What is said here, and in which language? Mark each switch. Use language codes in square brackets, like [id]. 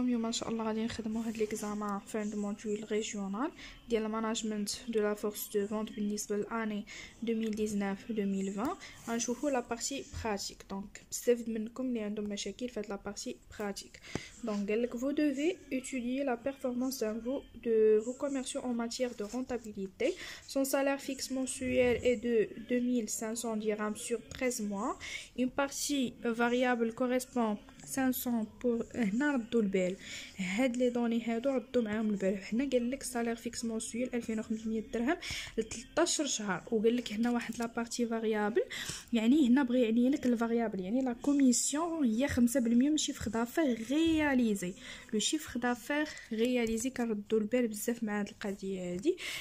[ar] اليوم ان شاء الله غادي نخدموا هاد ليكزامان في عند موديول ريجيونال ديال الماناجمنت دو لا فورس دو فونت بالنسبه للاني 2019 2020. غنشوفوا لا بارتي براتيك. دونك بزاف منكم اللي عندهم مشاكل في هاد لا بارتي براتيك. دونك قال لك [fr] vous devez étudier la performance de vos commerciaux en matière de rentabilité. Son salaire fixe mensuel est de 2500 dirhams sur 13 mois. Une partie variable correspond 500 pour [ar] هنا ردوا البال. هاد لي دوني هادو ردوا معاهم البال. هنا قال لك سالير فيكس منسويل 2500 درهم ل 13 شهر، وقال لك هنا واحد لا بارتي فاريابل. يعني هنا بغى يعني لك الفاريابل يعني لا كوميسيون هي 5% من شيفر دافير رياليزي. لو شيفر دافير رياليزي كنردوا البال بزاف مع هاد القضيه هادي.